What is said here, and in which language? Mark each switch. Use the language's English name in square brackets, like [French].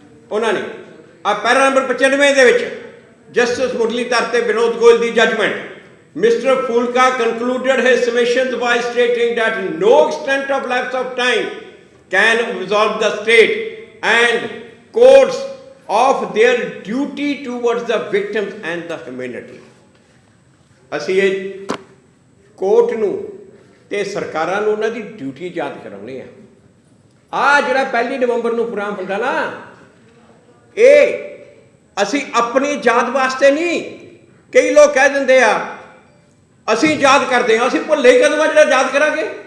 [Punjabi] ਉਹਨਾਂ ਨੇ ਪੈਰਾ ਨੰਬਰ 95 ਦੇ ਵਿੱਚ ਜਸਟਿਸ ਮੁਰਲੀਧਰ ਤੇ ਵਿਨੋਦ ਗੋਇਲ ਦੀ judgement, Mr. [English] Fulka concluded his submissions by stating that no extent of lapse of time can absolve the state and courts of their duty towards the victims and the humanity. [Punjabi] ਅਸੀਂ ਇਹ court ਨੂੰ ਤੇ ਸਰਕਾਰਾਂ ਨੂੰ ਉਹਨਾਂ ਦੀ duty ਯਾਦ ਕਰਾਉਣੀ ਆ। ਜਿਹੜਾ 1 ਨਵੰਬਰ ਨੂੰ ਪ੍ਰੋਗਰਾਮ ਹੁੰਦਾ ਨਾ, ਇਹ ਅਸੀਂ ਆਪਣੀ ਯਾਦ ਵਾਸਤੇ ਨਹੀਂ। ਕਈ ਲੋਕ ਕਹਿ ਦਿੰਦੇ ਆ ਅਸੀਂ ਯਾਦ ਕਰਦੇ ਹਾਂ, ਅਸੀਂ ਭੁੱਲੇ ਹੀ ਕਦੋਂ ਆ ਜਿਹੜਾ ਯਾਦ ਕਰਾਂਗੇ?